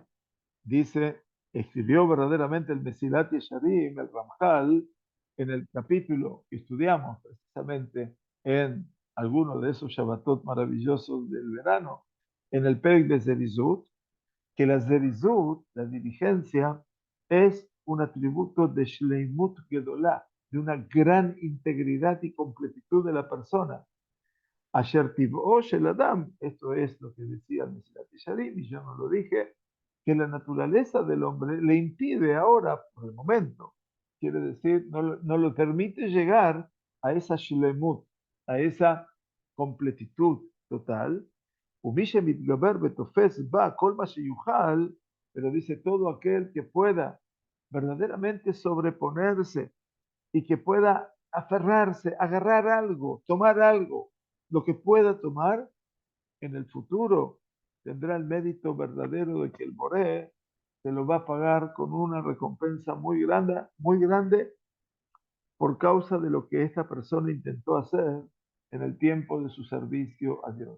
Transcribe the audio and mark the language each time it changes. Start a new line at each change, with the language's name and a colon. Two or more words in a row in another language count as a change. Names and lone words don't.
Spanish: dice, escribió verdaderamente el Mesilat Yesharim, el Ramjal, en el capítulo que estudiamos precisamente en alguno de esos Shabbatot maravillosos del verano, en el Perek de Zerizut, que la Zerizut, la diligencia, es un atributo de
Hebrew: שלימות גדולה,
Spanish: de una gran integridad y completitud de la persona.
Hebrew: אשר טבעו של אדם,
Spanish: esto es lo que decía el Mesilat Yesharim, y yo no lo dije, que la naturaleza del hombre le impide ahora, por el momento, quiere decir, no lo permite llegar a esa shlemut, a esa completitud total.
Hebrew: ומי שמתגבר ותופס בה כל מה שיוכל,
Spanish: pero dice todo aquel que pueda verdaderamente sobreponerse y que pueda aferrarse, agarrar algo, tomar algo, lo que pueda tomar en el futuro, tendrá el mérito verdadero de que el Boré se lo va a pagar con una recompensa muy grande por causa de lo que esta persona intentó hacer en el tiempo de su servicio a Dios.